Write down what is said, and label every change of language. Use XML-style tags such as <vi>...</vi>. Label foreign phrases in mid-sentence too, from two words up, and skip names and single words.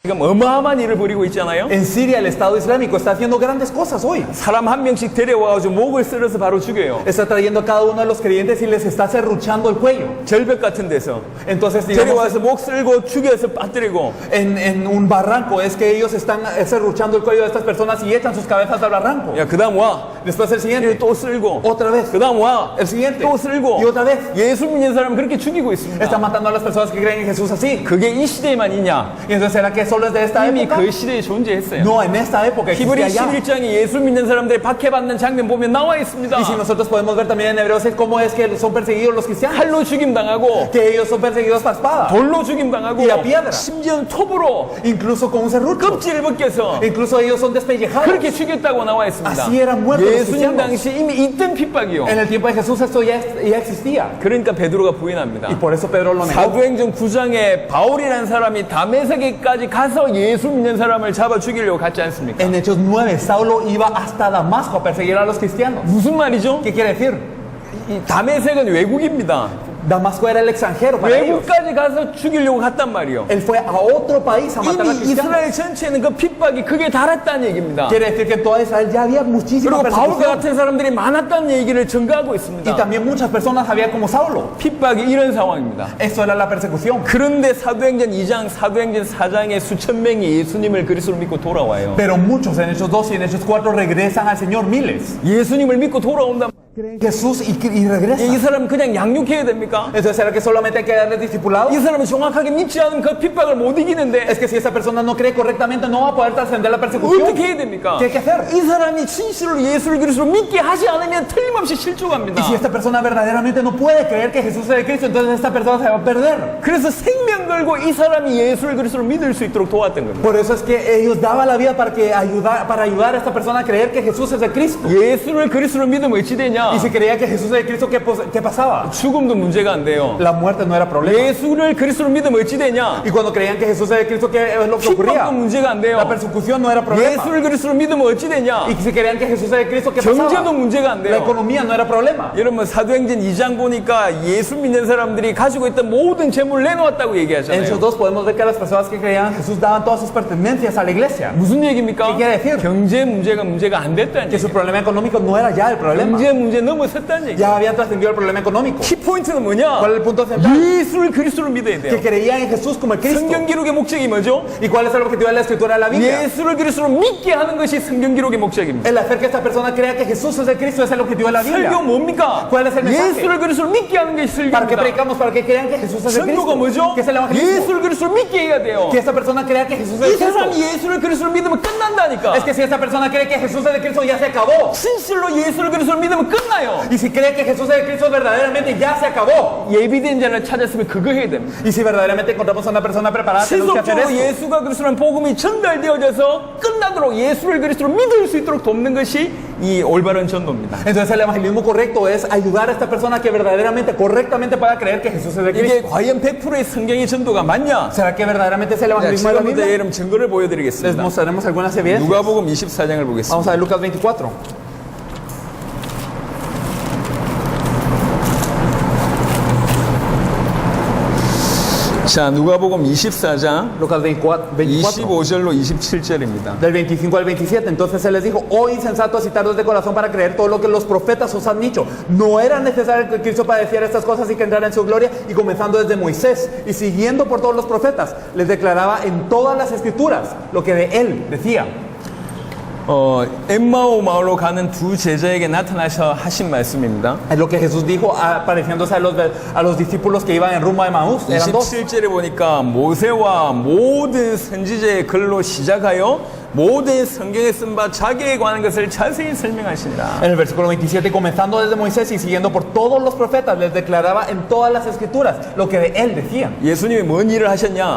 <ko>지금 어마어마한 일을 벌이고 있잖아요.</ko> <es>En Siria el Estado Islámico está haciendo grandes cosas hoy.</es> <ko>사람 한 명씩 데려와가지고 목을 쓸어서 바로 죽여요.</ko> <es>Está trayendo a cada uno de los creyentes y les está serruchando el cuello.</es> <ko>절벽 같은 데서</ko> <es>Entonces, digamos,</es> <ko>데려와서 목 쓸고 죽여서 빠뜨리고.</ko> <es>en un barranco es que ellos están serruchando el cuello de estas personas y echan sus cabezas al barranco.</es> <ko>야, 그다음 와.</ko> <es>Después el siguiente,</es> <ko>또 쓸고.</ko> <es>otra vez.</es> <ko>그다음 와.</ko> <es>El siguiente,</es> <ko>또 쓸고.</ko> <es>y otra vez.</es> <ko>예수 믿는 사람 그렇게 죽이고 있습니다.</ko> <es>Está matando a las personas que creen en Jesús así.</es> <ko>그게 이 시대에만 있냐?</ko> <es>Y entonces, ¿será que solo es de esta</es> <ko>이미</ko> <es>época?</es> <ko>그 시대에 존재했어요.</ko> <es>No, en esta época</es> <ko>히브리</ko> <es>existía ya.</es> <ko>11장에 예수 믿는 사람들이 박해받는 장면 보면 나와 있습니다.</ko> <es>Y si nosotros podemos ver también en Hebreos cómo es que son perseguidos los cristianos,</es> <ko>칼로 죽임당하고</ko> <es>que ellos son perseguidos a espada,</es> <ko>돌로 죽임당하고</ko> <es>Y a piedra.</es> <ko>심지어는 톱으로</ko> <es>incluso con un serrucho,</es> <ko>껍질을 벗겨서</ko> <es>incluso ellos son despellejados.</es> <ko>그렇게 죽였다고 나와 있습니다.</ko> <es>Así eran muertos los</es> <ko>예수님</ko> <es>cristianos.</es> <ko>당시 이미 있던 핍박이요.</ko> <es>En el tiempo de Jesús esto ya existía.</es> <ko>그러니까 베드로가 부인합니다.</ko> <es>Y por eso Pedro lo negó.</es> <ko>사도행전 9장에 바울이라는 사람이 다메섹에까지 가서 예수 믿는 사람을 잡아 죽이려고 갔지 않습니까?</ko> <es>En Hechos 9, Saulo iba hasta Damasco a perseguir a los cristianos.</es> <ko>무슨 말이죠?</ko> <es>¿Qué quiere decir?</es> <ko>이 다메섹은 외국입니다.</ko> <es>Damasco era el extranjero para ellos.</es> <ko>외국까지 가서 죽이려고 갔단 말이요.</ko> <es>Él fue a otro país a matar a</es> <ko>이미</ko> <es>cristianos.</es> <ko>이스라엘 전체는 그 핍박이 크게 달았다는 얘기입니다.</ko> <es>Quiere decir que en toda Israel ya había muchísima</es> <ko>그리고 바울과</ko> <es>persecución.</es> <ko>같은 사람들이 많았다는 얘기를 증가하고</ko> <es>Y</es> <ko>있습니다.</ko> <es>también muchas personas había como Saulo.</es> <ko>핍박이 이런 상황입니다.</ko> <es>Eso era la persecución.</es> <ko>그런데 사도행전 2장, 사도행전 4장에 수천 명이 예수님을 그리스도로 믿고 돌아와요.</ko> <es>Pero muchos en Hechos 2 y en Hechos 4 regresan al Señor, miles.</es> <ko>예수님을 믿고 돌아온다.</ko> <es>Creen en Jesús y</es> <ko>이</ko> <es>regresan.</es> <ko>사람은 그냥 양육해야 됩니까?</ko> <es>Entonces, ¿será que solamente hay que darles discipulado?</es> <ko>이 사람은 정확하게 믿지 않으면 그 핍박을 못 이기는데</ko> <es>Es que si esa persona no cree correctamente, no va a poder trascender la persecución.</es> <ko>어떻게 해야 됩니까?</ko> <es>¿Qué hay que hacer?</es> <ko>이 사람이 진실로 예수를 그리스도로 믿게 하지 않으면 틀림없이 실족합니다.</ko> <es>Y si esta persona verdaderamente no puede creer que Jesús es el Cristo, entonces esta persona se va a perder.</es> <ko>그래서 생명 걸고 이 사람이 예수를 그리스도로 믿을 수 있도록 도왔던 겁니다.</ko> <es>Por eso es que ellos daban la vida para ayudar a esta persona a creer que Jesús es el Cristo.</es> <ko>예수를 그리스도로 믿으면 어찌 되냐?</ko> <es>Y si creía que Jesús es el Cristo, ¿qué pasaba?</es> <ko>죽음도 문제가 안 돼요.</ko> <es>La muerte no era problema.</es> <ko>예수를 그리스도로 믿으면 어찌 되냐?</ko> <es>Y cuando creían que Jesús es el Cristo, ¿qué es lo que ocurría?</es> <ko>핍박도 문제가 안 돼요.</ko> <es>La persecución no era problema.</es> <ko>예수를 그리스도로 믿으면 어찌 되냐?</ko> <es>Y si creían que Jesús es el Cristo, ¿qué</es> <ko>경제도</ko> <es>pasaba?</es> <ko>문제가 안</ko> <es>La</es> <ko>돼요.</ko> <es>economía no era problema.</es> <ko>여러분 사도행전 2장 보니까 예수 믿는 사람들이 가지고 있던 모든 재물을 내놓았다고</ko> <es>En Hechos</es> <ko>얘기하잖아요.</ko> <es>2 podemos ver que las personas que creían en Jesús daban todas sus pertenencias a la iglesia.</es> <ko>무슨 얘기입니까?</ko> <es>¿Qué quiere decir?</es> <ko>경제 문제가 안 됐다는</ko> <es>Que su</es> <ko>얘기예요.</ko> <es>problema económico no era ya el problema.</es> <ko>경제 문제 넘어섰다는 얘기예요.</ko> <es>Ya habían trascendido el problema económico.</es> <ko>키포인트는 뭐냐?</ko> <es>¿Cuál es el punto central?</es> <ko>예수를 그리스도로 믿어야</ko> <es>Que</es> <ko>돼요.</ko> <es>creían en Jesús como el Cristo.</es> <ko>성경 기록의 목적이 뭐죠?</ko> <es>¿Y cuál es el objetivo de la escritura de la Biblia?</es> <ko>예수를 그리스도로 믿게 하는 것이 성경 기록의 목적입니다.</ko> <es>El hacer que esta persona crea que Jesús es el Cristo es el objetivo de la Biblia.</es> <ko>설교 뭡니까?</ko> <es>¿Cuál es el mensaje?</es> <ko>예수를 그리스도로 믿게 하는 것이</ko> <es>¿Para qué</es> <ko>설교입니다.</ko> <es>predicamos? Para que crean que Jesús es el</es> <ko>전도가</ko> <es>Cristo.</es> <ko>뭐죠?</ko> <es>¿Qué es el evangelismo?</es> <ko>예수를 그리스도로 믿게 해야 돼요.</ko> <es>Que esta persona crea que Jesús es</es> <ko>이</ko> <es>el Cristo.</es> <ko>사람이 예수를 그리스도로 믿으면 끝난다니까.</ko> <es>Es que si esta persona cree que Jesús es el Cristo ya se acabó.</es> <ko>진실로 예수를 그리스도로 믿으면 끝나요.</ko> <es>Y si cree que Jesús es el Cristo verdaderamente ya se acabó.</es> <ko>예비된 자를 찾았으면 그거 해야 됩니다.</ko> <es>Y si verdaderamente encontramos a una persona preparada, tenemos que hacer</es> <ko>지속적으로</ko> <es>esto.</es> <ko>예수가 그리스도라는 복음이 전달되어져서 끝나도록 예수를 그리스도로 믿을 수 있도록 돕는 것이 이 올바른 전도입니다.</ko> <es>Entonces el evangelismo correcto es ayudar a esta persona que verdaderamente, correctamente pueda creer que Jesús es el</es> <ko>이게</ko> <es>Cristo.</es> <ko>과연 100%의 성경의 전도가 맞냐?</ko> <es>¿Será que verdaderamente es el</es> <ko>자,</ko> <es>evangelismo de la</es> <ko>지금부터</ko> <es>Biblia?</es> <ko>여러분 증거를</ko> <es>Les</es> <ko>보여드리겠습니다.</ko> <es>mostraremos algunas evidencias.</es> <ko>누가복음 24장을 보겠습니다.</ko> <es>Vamos a ver Lucas 24.</es> <ko>자, 누가복음 24장</ko> <es>Lucas 24.</es> <ko>25절로 27절입니다.</ko> <es>Del 25 al 27, entonces él les dijo: oh insensatos y tardos de corazón para creer todo lo que los profetas os han dicho. No era necesario que Cristo padeciera estas cosas y que entrara en su gloria. Y comenzando desde Moisés y siguiendo por todos los profetas, les declaraba en todas las escrituras lo que de él decía.</es> <ko>엠마오 마을로 가는 두 제자에게 나타나셔 하신 말씀입니다.</ko> <es>Es lo que Jesús dijo apareciéndose a los discípulos que iban en rumbo a Emaús. Eran dos.</es> <ko>27절에 보니까 모세와 모든 선지자의 글로 시작하여 모든 성경에 쓴 바 자기에 관한 것을 자세히 설명하시니라.</ko> <es>En el versículo 27, comenzando desde Moisés y siguiendo por todos los profetas, les declaraba en todas las escrituras lo que de él decían.</es> <ko>예수님이 뭔 일을 하셨냐?</ko>